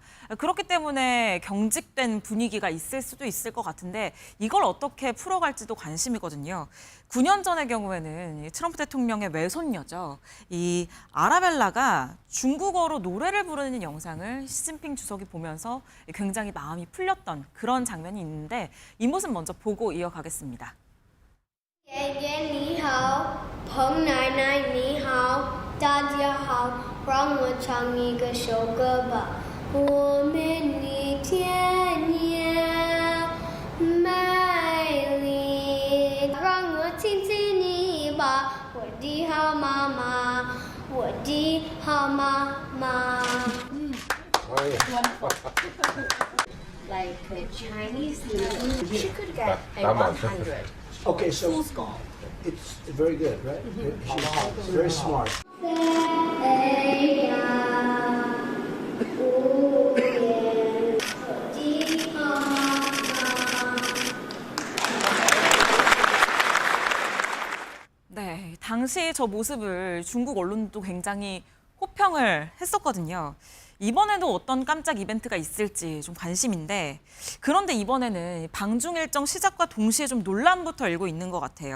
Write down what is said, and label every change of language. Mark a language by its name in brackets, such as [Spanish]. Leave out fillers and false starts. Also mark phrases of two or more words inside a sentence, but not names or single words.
[Korean] 그렇기 때문에 경직된 분위기가 있을 수도 있을 것 같은데 이걸 어떻게 풀어갈지도 관심이거든요. 9년 전의 경우에는 이 트럼프 대통령의 외손녀죠. 이 아라벨라가 중국어로 노래를 부르는 영상을 시진핑 주석이 보면서 굉장히 마음이 풀렸던 그런 장면이 있는데 이 모습 먼저 보고 이어가겠습니다. [Chinese] 爷爷你好，彭奶奶你好，大家好，让我唱一个首歌吧。我们的田野美丽，让我亲亲你吧，我的好妈妈，我的好妈妈。 [English] like a Chinese music, she could get a 100. Okay, so it's very good, right? She's very smart. [Chinese] 飞呀，无边，我的好妈妈。 [Korean] 네, 당시 저 모습을 중국 언론도 굉장히 호평을 했었거든요. 이번에도 어떤 깜짝 이벤트가 있을지 좀 관심인데 그런데 이번에는 방중 일정 시작과 동시에 좀 논란부터 일고 있는 것 같아요.